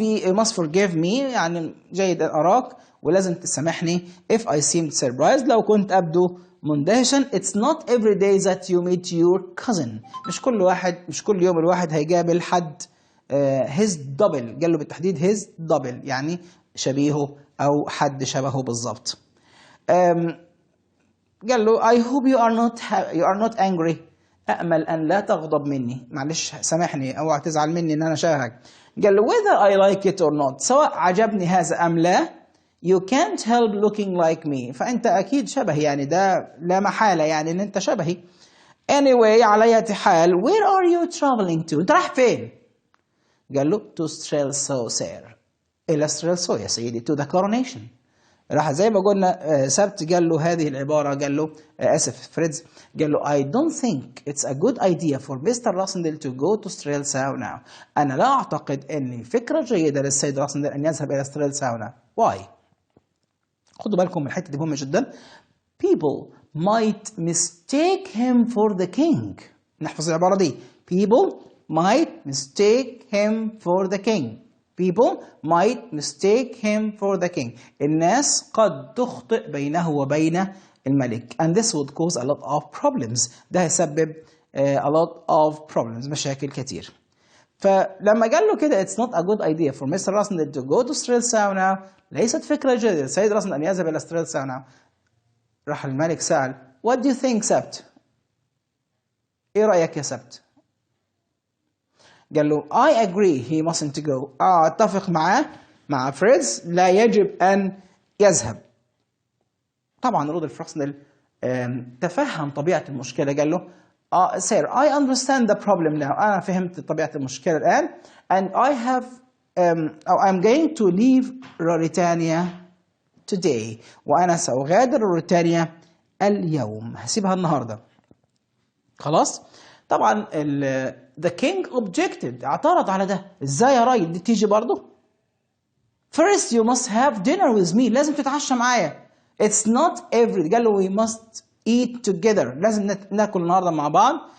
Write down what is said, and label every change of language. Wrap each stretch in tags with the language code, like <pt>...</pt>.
<en>you must forgive me،</en> <ar>يعني جيد أن أراك ولازم تسامحني.</ar> <en>if I seemed surprised،</en> <ar>لو كنت أبدو مندهشا.</ar> <en>it's not every day that you meet your cousin،</en> <ar>مش كل يوم الواحد هيقابل حد</ar> <en>his double.</en> <ar>قال له بالتحديد</ar> <en>his double،</en> <ar>يعني شبيهه أو حد شبهه بالضبط. قال له</ar> <en>I hope you are not angry،</en> <ar>أأمل أن لا تغضب مني، معلش سامحني أو تزعل مني إن أنا شبهك. قال له</ar> <en>whether I like it or not،</en> <ar>سواء عجبني هذا أم لا.</ar> <en>you can't help looking like me،</en> <ar>فأنت أكيد شبهي، يعني ده لا محالة يعني إن أنت شبهي. anyway، على أي حال</ar> <en>where are you traveling to؟</en> <ar>أنت رايح فين؟ قال له to Strelsow إلى Strelsow يا سيدي،</ar> <en>to the coronation.</en> <ar>راح زي ما قلنا سبت قال له هذه العبارة، قال له آسف فريدز، قال له</ar> <en>I don't think it's a good idea for Mr. Rossendale to go to Strelsow now.</en> <ar>أنا لا أعتقد أن فكرة جيدة للسيد راسندل أن يذهب إلى Strelsow now. Why؟ خدوا بالكم من الحتة دي مهمة جدا.</ar> <en>People might mistake him for the king.</en> <ar>نحفظ العبارة دي.</ar> <en>People might mistake him for the king. People might mistake him for the king.</en> <ar>الناس قد تخطئ بينه وبين الملك.</ar> <en>And this would cause a lot of problems.</en> <ar>ده هيسبب</ar> <en>a lot of problems،</en> <ar>مشاكل كتير. فلما قال له كده</ar> <en>it's not a good idea for Mr.</en> <ar>Rossendale</ar> <en>to go to Strelsow now،</en> <ar>ليست فكرة جيدة السيد راسندل أن يذهب إلى Strelsow now. راح الملك سأل</ar> <en>What do you think</en> <ar>سبت؟ إيه رأيك يا سبت؟ قال له</ar> <en>I agree he mustn't go.</en> <ar>أتفق مع فريدز، لا يجب أن يذهب. طبعا رودولف راسندل تفهم طبيعة المشكلة. قال له</ar> <en>sir I understand the problem now،</en> <ar>أنا فهمت طبيعة المشكلة الآن.</ar> <en>and I'm going to leave Ruritania today،</en> <ar>وأنا سأغادر روريتانيا اليوم، هسيبها النهاردة. خلاص. طبعا</ar> <en>the king objected،</en> <ar>اعترض على ده. ازاي يا راجل دي تيجي برضه؟</ar> <en>first you must have dinner with me،</en> <ar>لازم تتعشى معايا.</ar> <en>it's not every،</en> <ar>قال له</ar> <en>we must eat together،</en> <ar>لازم ناكل النهارده مع بعض.</ar>